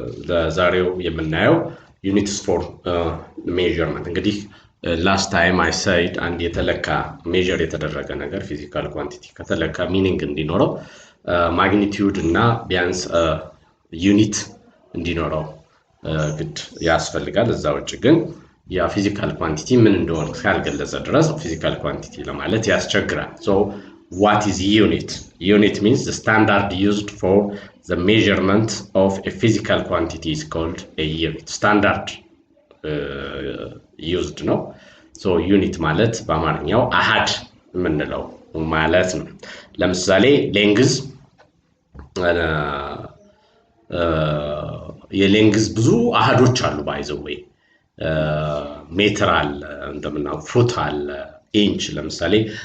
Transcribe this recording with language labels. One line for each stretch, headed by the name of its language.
Amharic: ለዛሬው የምናየው ዩኒትስ ፎር ሜዠርመንት እንግዲህ ላስት ታይም አይ ሳይድ አንድ የተለካ ሜዠር የተደረገ ነገር ፊዚካል ኳንቲቲ ከተለካ ሚኒንግ እንዲኖረው ማግኒቲዩድ እና ቢያንስ ዩኒት እንዲኖረው ግድ ያስፈልጋል። እዛ ውጭ ግን ያ ፊዚካል ኳንቲቲ ምን እንደሆነ ካልገለጸ ድረስ ፊዚካል ኳንቲቲ ለማለት ያስቸግራል። ሶ
English: what is unit? Unit means the standard used for the measurement of a physical quantity is called a unit. Standard used
Amharic: ነው። ሶ ዩኒት ማለት በአማርኛው አሃድ የምንለው ማለት ነው። ለምሳሌ ሌንግዝ የሌንግዝ ብዙ አሃዶች አሉ። ባይዘዌ ሜትር አለ፣ እንደምናው ፉት አለ፣ ኢንች። ለምሳሌ